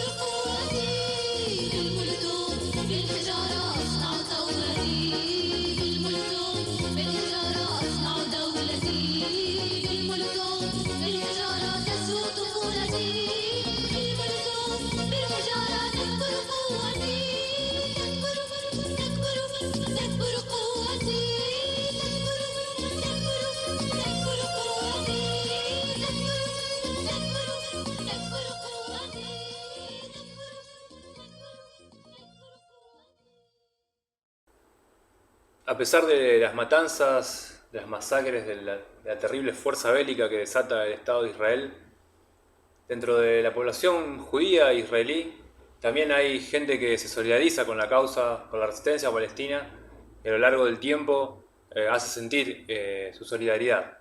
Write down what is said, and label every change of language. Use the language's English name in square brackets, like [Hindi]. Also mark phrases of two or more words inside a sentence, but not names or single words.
[Arabic] قوتي بالمولوتوف بالحجارة أصنع ثورتي بالمولوتوف بالحجارة أصنع دولتي بالمولوتوف بالحجارة تسلو طفولتي بالمولوتوف بالحجارة تكبر قوتي تكبر قوتي تكبر قوتي [Spanish] A pesar de las matanzas, de las masacres, de la terrible fuerza bélica que desata el Estado de Israel, dentro de la población judía e israelí, también hay gente que se solidariza con la causa, con la resistencia palestina, y a lo largo del tiempo hace sentir su solidaridad.